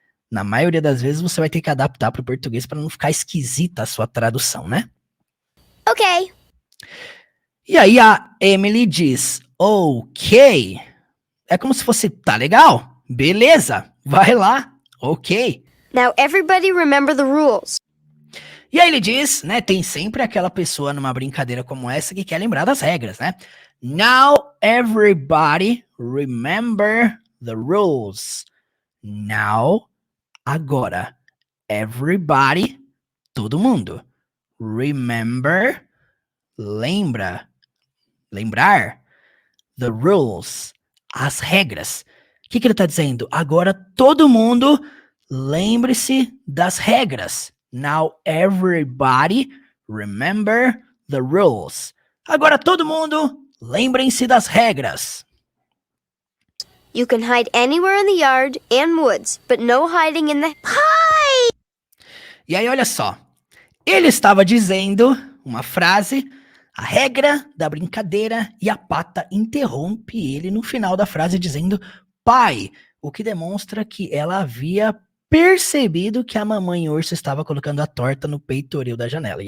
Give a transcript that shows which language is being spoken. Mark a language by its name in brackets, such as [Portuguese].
[Portuguese] Na maioria das vezes você vai ter que adaptar para o português para não ficar esquisita a sua tradução, né? [English] Okay. [Portuguese] E aí a Emily diz, ok. É como se fosse, tá legal, beleza, vai lá, ok. [English] Now everybody remember the rules. [Portuguese] E aí ele diz, né, tem sempre aquela pessoa numa brincadeira como essa que quer lembrar das regras, né? [English] Now everybody remember the rules. Now, [Portuguese] agora, [English] everybody, [Portuguese] todo mundo. [English] Remember, [Portuguese] lembrar, [English] the rules, [Portuguese] as regras. O que ele tá dizendo? Agora todo mundo lembre-se das regras. [English] Now everybody remember the rules. [Portuguese] Agora todo mundo lembrem-se das regras. [English] You can hide anywhere in the yard and woods, but no hiding in the pie! [Portuguese] E aí olha só, ele estava dizendo uma frase, a regra da brincadeira, e a pata interrompe ele no final da frase dizendo pai, o que demonstra que ela havia percebido que a mamãe urso estava colocando a torta no peitoril da janela.